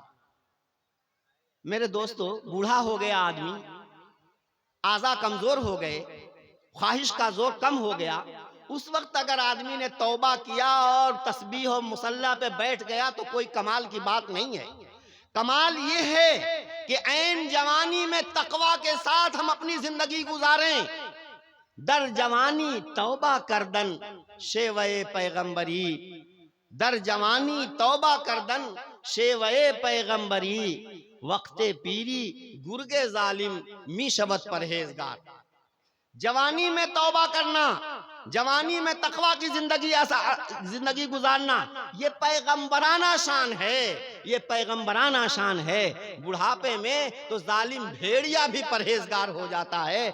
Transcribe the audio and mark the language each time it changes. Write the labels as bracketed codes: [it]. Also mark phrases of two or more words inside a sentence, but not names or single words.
[ur] میرے دوستو, بوڑھا ہو گیا آدمی, اعضاء کمزور ہو گئے, خواہش کا زور کم ہو گیا, اس وقت اگر آدمی نے توبہ کیا اور تسبیح و مصلی پہ بیٹھ گیا تو کوئی کمال کی بات نہیں ہے. کمال یہ ہے کہ عین جوانی میں تقوی کے ساتھ ہم اپنی زندگی گزاریں. [fa] در جوانی توبہ کردن شیوے پیغمبری, در جوانی توبہ کردن شیوے پیغمبری, وقت پیری گرگ ظالم می شبت پرہیزگار. [ur] جوانی میں توبہ کرنا, جوانی میں تقوی کی زندگی گزارنا, یہ پیغمبرانہ شان ہے, یہ پیغمبرانہ شان ہے. بڑھاپے میں تو ظالم بھیڑیا بھی پرہیزگار ہو جاتا ہے.